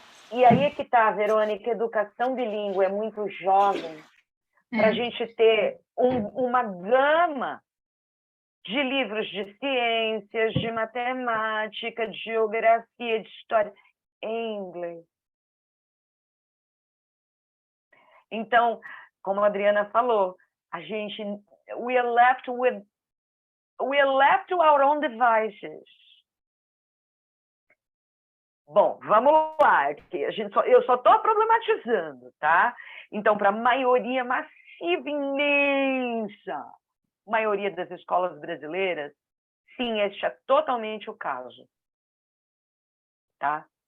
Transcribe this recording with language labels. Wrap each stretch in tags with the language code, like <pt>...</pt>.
<pt>E aí é que está, Verônica, educação bilíngue é muito jovem para a gente ter uma gama de livros de ciências, de matemática, de geografia, de história em inglês. Então, como a Adriana falou,</pt> <en>we are left with we're left to our own devices.</en> <pt>Bom, vamos lá. Eu só estou problematizando, tá? Então, para a maioria massiva, imensa, maioria das escolas brasileiras, sim, este é totalmente o caso. Tá?</pt>